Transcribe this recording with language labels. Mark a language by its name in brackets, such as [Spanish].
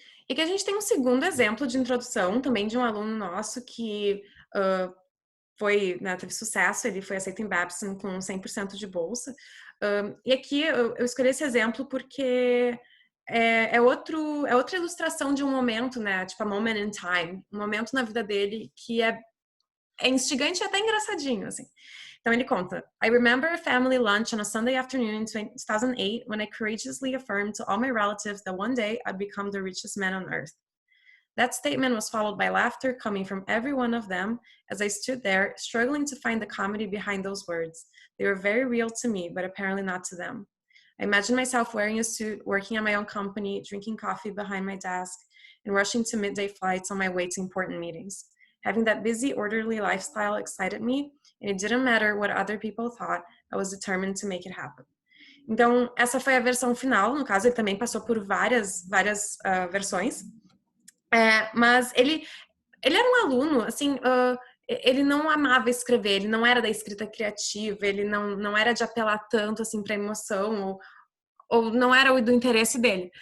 [Portuguese] E que a gente tem um segundo exemplo de introdução, também de um aluno nosso que teve sucesso, ele foi aceito em Babson com 100% de bolsa. E aqui eu escolhi esse exemplo porque é outra ilustração de um momento, né? Tipo, [English] a moment in time. [Portuguese] Um momento na vida dele que é instigante e até engraçadinho, assim. Então ele conta, [English] I remember a family lunch on a Sunday afternoon in 2008 when I courageously affirmed to all my relatives that one day I'd become the richest man on earth. That statement was followed by laughter coming from every one of them as I stood there, struggling to find the comedy behind those words. They were very real to me, but apparently not to them. I imagined myself wearing a suit, working at my own company, drinking coffee behind my desk, and rushing to midday flights on my way to important meetings. Having that busy, orderly lifestyle excited me, and it didn't matter what other people thought, I was determined to make it happen. [Portuguese] Então, essa foi a versão final. No caso, ele também passou por várias versões. Mas ele era um aluno, assim, ele não amava escrever, ele não era da escrita criativa, ele não era de apelar tanto, assim, para emoção, ou não era do interesse dele.